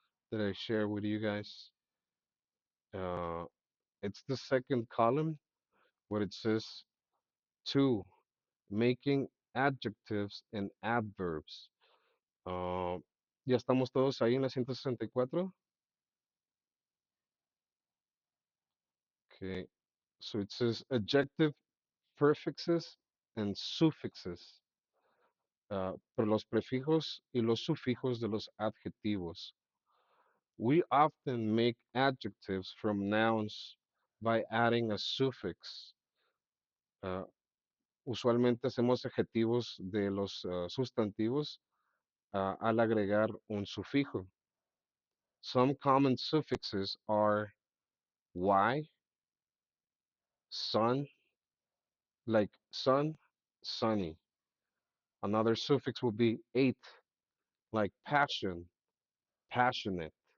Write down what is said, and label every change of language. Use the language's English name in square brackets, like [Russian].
[English] that I share with you guys. Uh, it's the second column where it says two, making adjectives and adverbs. [Spanish] Uh, ya estamos todos ahí en la 164. [English] Okay, so it says adjective prefixes and suffixes. [Spanish] Por los prefijos y los sufijos de los adjetivos. [English] We often make adjectives from nouns by adding a suffix. [Spanish] Uh, Usualmente hacemos adjetivos de los sustantivos al agregar un sufijo. [English] Some common suffixes are y, sun, like sun, sunny. Another suffix will be ate, like passion, passionate.